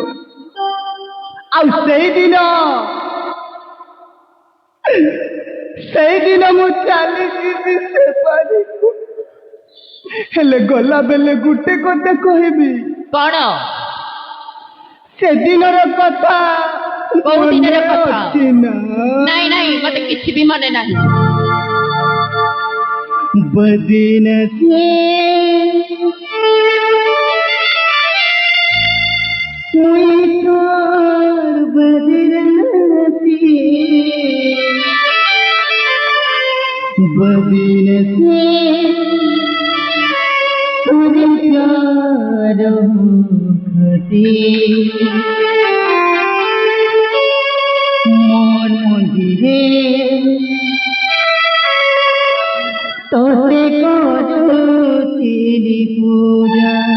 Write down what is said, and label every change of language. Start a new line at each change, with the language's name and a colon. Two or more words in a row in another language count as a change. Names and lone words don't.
Odia: ଆଉ ସେଇଦିନ ମୁଁ ଚାଲିଯିବି ସେ ବାଡ଼ିକୁ। ହେଲେ ଗଲା ବେଲେ ଗୋଟେ କଥା କହିବି। କଣ? ସେଦିନର କଥା କୋଉ ଦିନର ମନେ କଥା? ଅଛି ନା? ନାଇଁ ନାଇଁ ମତେ କିଛି ବି ମନେ ନାହିଁ।
Sambalpuri: ବଦନସୀବ ମୁଇଁ ତୋର ବଦନସୀବ ତୁଝ ପ୍ୟାର ଖତି ମନ ମନ୍ଦିରେ ତୋତେ କରୁଥିଲି ପୂଜା